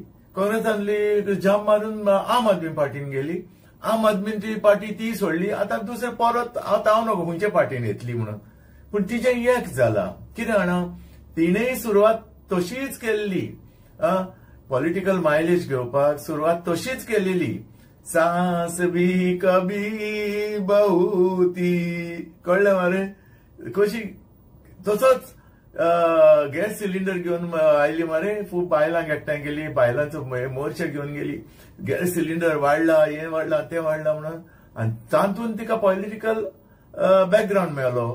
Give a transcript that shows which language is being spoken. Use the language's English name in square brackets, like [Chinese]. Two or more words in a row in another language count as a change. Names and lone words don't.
[Konkani] काँग्रेसांतली जम्प मारून आम आदमी पार्टीन गेली. आम आदमी पार्टी ती सोडली. आतां दुसरे परत हांव नको खंयचे पार्टीन येतली म्हणून. पूण तिचें एक जाला कितें जाणा तिणेय सुरवात तशीच केल्ली. [English] political mileage [Konkani] घेवपाक सुरवात तशीच केलेली. [Hindi] सास भी कभी बहू थी. [Konkani] कळ्ळें मरे कशी. तसोच [English] gas cylinder [Konkani] घेवन आयली मरे. खूब बायलांक एकठांय केली. बायलांचो मोर्चा घेवन गेली. [English] gas cylinder [Konkani] वाडला हें वाडला तें वाडला म्हणून. आनी तातूंत तिका [English] political background [Konkani] मेळ्ळो.